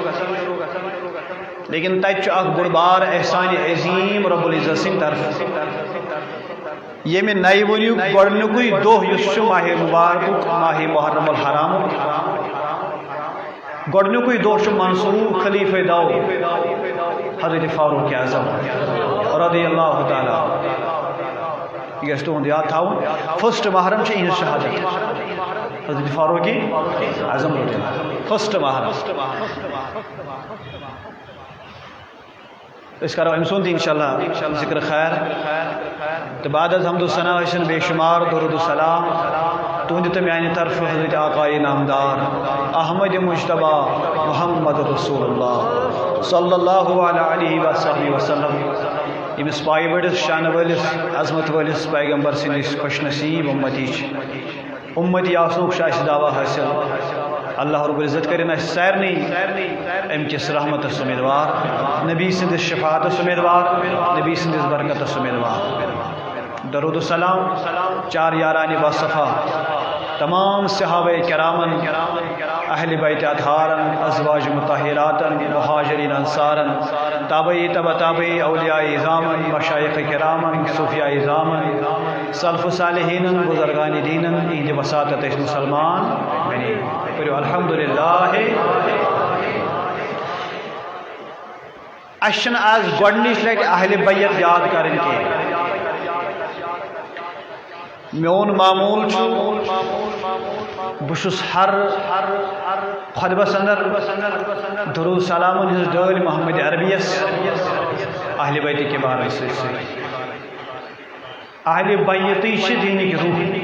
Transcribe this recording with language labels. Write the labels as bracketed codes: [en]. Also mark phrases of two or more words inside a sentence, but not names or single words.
[ks] لیکن تتہِ چھُ اکھ بوٚڑ بار احسانِ عظیٖم رب العزت سٕنٛدِ طرفہٕ ییٚمہِ نَیہِ ؤریُک گۄڈٕنیُکُے دۄہ یُس چھُ ماہِ مُبارکُک ماہِ محرم الحرامُک گۄڈٕنیُکُے دۄہ چھُ منصوٗب خلیٖفے دو حضرت فاروق اعظم [ar] رضی اللہ تعالیٰ [ks] یہِ گژھِ تُہُنٛد یاد تھاوُن فٔسٹ محرم چھِ یِہنٛز شہادت حضرت فاروق اعظم [ar] رضی اللہ [ks] فٔسٹ محرم أسۍ کرو أمۍ سُنٛد اِنشاء اللہ ذِکر خیر تہٕ بعد از حمد الثنا ٲسِن بے شُمار درود السلام تُہنٛدِ تہٕ میانہِ طرفہٕ حضرت آقائے نامدار احمد مجتبیٰ محمد رسول اللہ [ar] صلی اللہ علیہ وصحبہ وسلم [ks] ییٚمِس پایہِ بٔڑِس شانہٕ وٲلِس عظمت وٲلِس پیغمبر سٕنٛدِس خۄش نصیٖب اُمتی چھِ اُمتی آسنُک چھُ اَسہِ دعوا حٲصِل اللہ رب العزت کٔرِنۍ اَسہِ سارنٕے اَمہِ کِس رحمتس اُمیدوار نبی سٕنٛدِس شفاعتس اُمیدوار نبی سٕنٛدِس برکتس اُمیدوار درود السلام چار یارانہِ باصفا تمام صحابہ کرامن اہل بیت اطہارن ازواج مطہراتن مہاجرین انصارن تابعی تبع تابعی اولیاء اعظامن مشایخ کرامن صوفیاء اعظامن سلف صالحینن بزرگان دینن اہندِ وساطت أسۍ مسلمان بنے کٔرِو الحمدللہ اَسہِ چھِنہٕ آز گۄڈنِچ لٹہِ اہل بیت یاد کرٕنۍ کینٛہہ میون معموٗل چھُ بہٕ چھُس ہر خۄطبس انٛدر درود سلامن ہٕنٛز ڈٲلۍ محمد عربیس اہل بیتِ کِبارن سۭتۍ سۭتۍ اہل بیتٕے چھِ دیٖنٕکۍ روح